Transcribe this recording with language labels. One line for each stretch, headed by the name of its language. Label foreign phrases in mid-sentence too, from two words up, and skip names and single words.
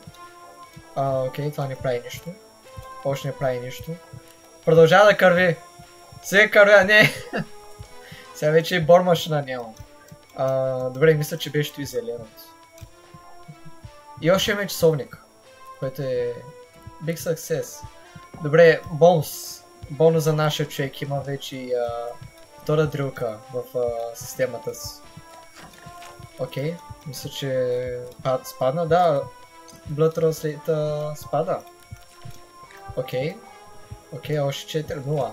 Bulgarian: Окей, това не прави нищо. Още не прави нищо. Продължава да кърви. Сега кървя, не! Сега вече и бормашина нямам. Добре, мисля, че беше и зеленото. И още имаме часовник, което е
English: big success.
Bulgarian: Добре, бонус. Бонус за нашия човек, има вече и втора дрилка в системата си. Окей, мисля, че спадна, да. Blood Translate спада. Окей, още 4-0.